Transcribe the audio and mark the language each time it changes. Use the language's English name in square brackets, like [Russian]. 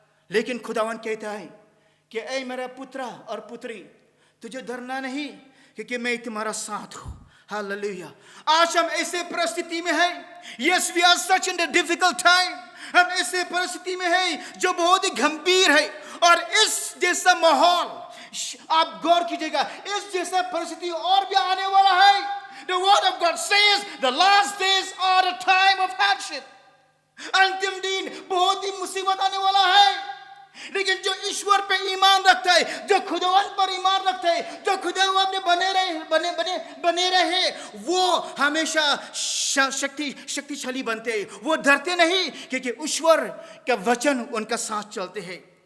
[Hindi] लेकिन खुदावन कहता है कि ऐ मेरा पुत्रा और पुत्री, तुझे डरना नहीं, क्योंकि मैं तुम्हारा साथ हूं। हालेलुया। आज हम ऐसे परिस्थिति में हैं, [English] yes we are such in the difficult time, [Hindi] हम ऐसे परिस्थिति में हैं जो बहुत ही गंभीर है, और इस जैसा माहौल, आप गौर कीजिएगा, इस जैसा परिस्थिति और भी आने वाला है। [English] The word of God says the last days are a time of hardship. [Hindi] अंतिम दिन बहुत ही मुसीबत आने वाला है। लेकिन जो ईश्वर पे ईमान रखता है, जो खुदावन पर ईमान रखता है, जो खुदावन में बने रहे, वो हमेशा शक्तिशाली बनते हैं। वो डरते नहीं, क्योंकि ईश्वर का वचन उनका साथ चलते हैं।